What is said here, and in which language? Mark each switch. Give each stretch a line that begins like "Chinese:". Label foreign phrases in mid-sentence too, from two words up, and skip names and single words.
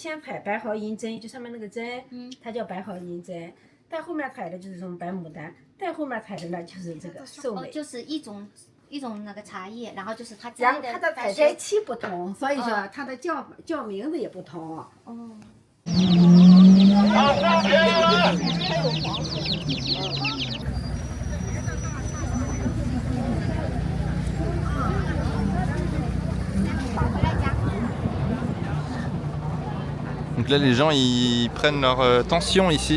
Chinese: 先采白毫银针，就上面那个针，它叫白毫银针。再后面采的就是这种白牡丹，再后面采的呢就是这个寿眉。就是一种那个茶叶，然后就是它然后它的采摘期不同，所以说它的叫名字也不同。哦。
French: Donc là les gens ils prennent leur tension ici.